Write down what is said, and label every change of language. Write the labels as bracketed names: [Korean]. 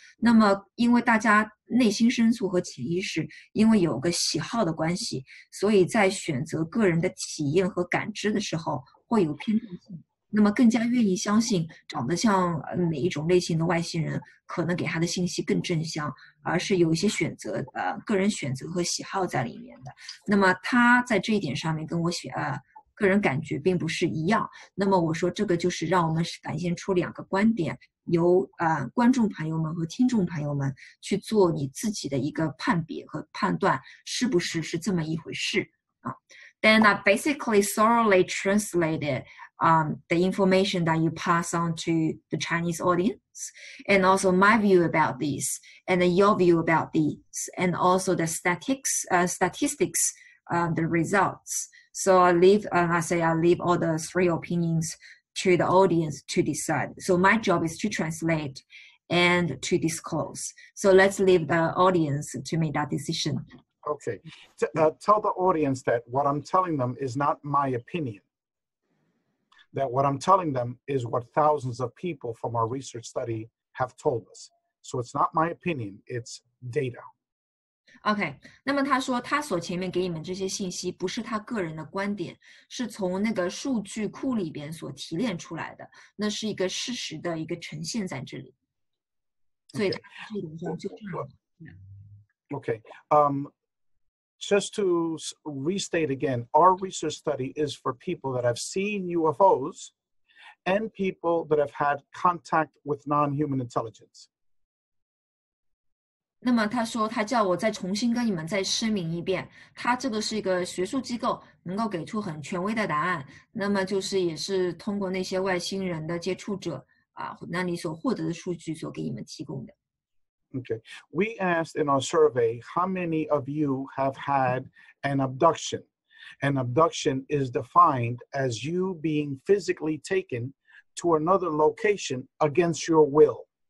[Chinese] 那么因为大家内心深处和潜意识因为有个喜好的关系，所以在选择个人的体验和感知的时候会有偏重性，那么更加愿意相信长得像哪一种类型的外星人可能给他的信息更正向，而是有一些选择个人选择和喜好在里面的。那么他在这一点上面跟我个人感觉并不是一样。那么我说这个就是让我们展现出2个观点，由观众朋友们和听众朋友们去做你自己的一个判别和判断，是不是这么一回事 [English] Then I basically thoroughly translated the information that you pass on to the Chinese audience, and also my view about this, and your view about this, and also the statistics, the results. So I leave all the 3 opinions to the audience to decide. So my job is to translate and to disclose. So let's leave the audience to make that decision. Okay. Tell the audience that what I'm telling them is not my opinion. That what I'm telling them is what thousands of people from our research study have told us. So it's not my opinion, it's data. [Chinese] OK， 那么他说他所前面给你们这些信息不是他个人的观点，是从那个数据库里边所提炼出来的，那是一个事实的一个呈现在这里。所以他这点上就这样。 [English] Okay. Just to restate again, our research study is for people that have seen UFOs and people that have had contact with non-human intelligence. [Chinese] 那么他说他叫我再重新跟你们再声明一遍，他这个是一个学术机构，能够给出很权威的答案，那么就是也是通过那些外星人的接触者那你所获得的数据所给你们提供的。 [English] Okay. We asked in our survey, how many of you have had an abduction An abduction is defined as you being physically taken to another location against your will.